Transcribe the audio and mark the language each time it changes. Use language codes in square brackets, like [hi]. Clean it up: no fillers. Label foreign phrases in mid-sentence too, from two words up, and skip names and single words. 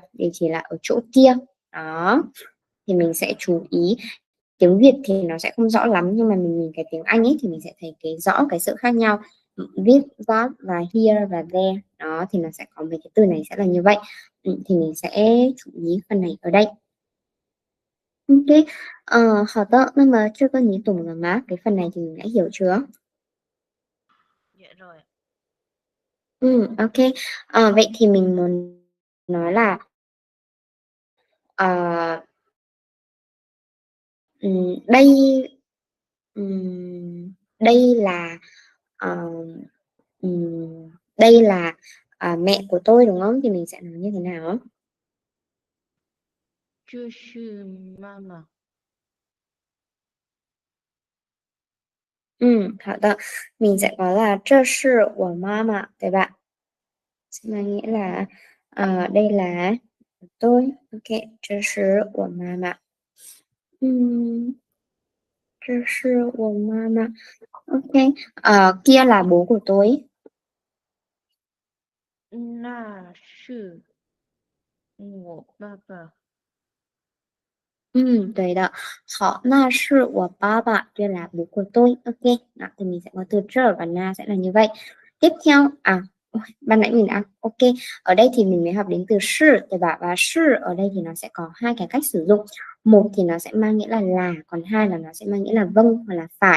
[vi] Để chỉ là ở chỗ kia. Đó, thì mình sẽ chú ý. Tiếng Việt thì nó sẽ không rõ lắm, nhưng mà mình nhìn cái tiếng Anh ấy thì mình sẽ thấy rõ cái sự khác nhau. viết that và here và there. Đó thì nó sẽ có mấy cái từ này sẽ là như vậy. Thì mình sẽ chú ý phần này ở đây. [zh] Ok,好的，那么这个你懂了吗？ [vi] cái phần này thì mình đã hiểu chưa? Dạ rồi. Ok. Vậy thì mình muốn nói là ờ, đây đây là ờ, đây là mẹ của tôi đúng không? Thì mình sẽ nói như thế nào? [zh] 这是妈妈。好的, [vi] mình sẽ có là [zh] 这是我妈妈,对吧? [vi] Sẽ mang nghĩa là đây là tôi. [zh] Ok, 这是我妈妈. 这是我妈妈. [vi] Ok, kia là bố của tôi. [zh] 那是我爸爸。对的. 好, 那是我爸爸, [vi] kia là bố của tôi. Ok, đó, thì mình sẽ có từ 这 và na sẽ là như vậy. Tiếp theo, ban nãy mình đã ok. Ở đây thì mình mới học đến từ sư, [zh] 对吧? [vi] Và sư ở đây thì nó sẽ có hai cái cách sử dụng. Một thì nó sẽ mang nghĩa là, còn hai là nó sẽ mang nghĩa là vâng hoặc là phải.